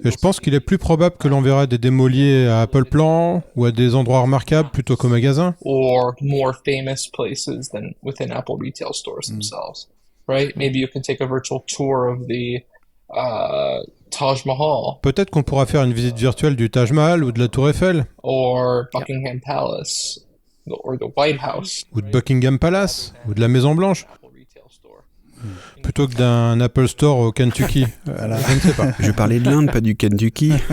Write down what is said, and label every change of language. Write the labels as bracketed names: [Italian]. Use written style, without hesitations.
[French] Et je pense qu'il est plus probable que l'on verra des démos liées à Apple Plan ou à des endroits remarquables plutôt qu'au magasin. [English] Or more famous places than within Apple retail stores themselves, right? Maybe you can take a virtual tour of the Taj Mahal [French] Peut-être qu'on pourra faire une visite virtuelle du Taj Mahal ou de la Tour Eiffel. [English] or Buckingham Palace or the White House. [French] Ou de Buckingham Palace, ou de la Maison Blanche, [English] Apple retail store. [French] plutôt que d'un Apple Store au Kentucky. Je ne sais pas. Je parlais de l'Inde, pas du Kentucky.